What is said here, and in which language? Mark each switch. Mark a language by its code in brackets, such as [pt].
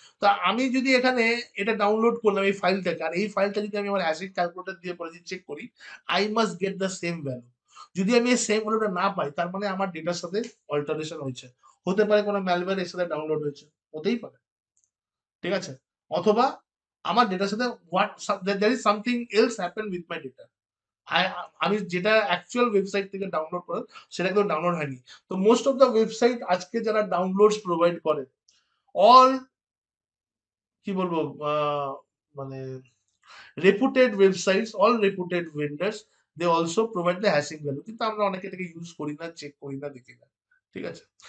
[bn] তা আমি যদি এখানে এটা ডাউনলোড করলাম এই ফাইলটাকে, আর এই ফাইলটা যদি আমি আমার হ্যাশিং ক্যালকুলেটর দিয়ে পরে চেক করি, [en] I must get the same value. [bn] যদি আমি এই সেম ভ্যালুটা না পাই, তার মানে আমার ডেটার সাথে অল্টারেশন হয়েছে, হতে পারে কোনো ম্যালওয়্যার এর সাথে ডাউনলোড হয়েছে, হতেই পারে, ঠিক আছে। অথবা আমার ডেটার সাথে [en] there is something else happen with my data। [bn] আমি যেটা অ্যাকচুয়াল ওয়েবসাইট থেকে ডাউনলোড করার, সেটা কিন্তু ডাউনলোড হয়নি। তো [en] most of the website [bn] আজকে যারা ডাউনলোডস প্রোভাইড করে, অল কি বলবো, মানে রেপুটেড websites, all রেপুটেড vendors, [en] they also provide the hashing value, [bn] কিন্তু আমরা অনেকে এটাকে ইউজ করি না, চেক করি না, দেখি না, ঠিক আছে।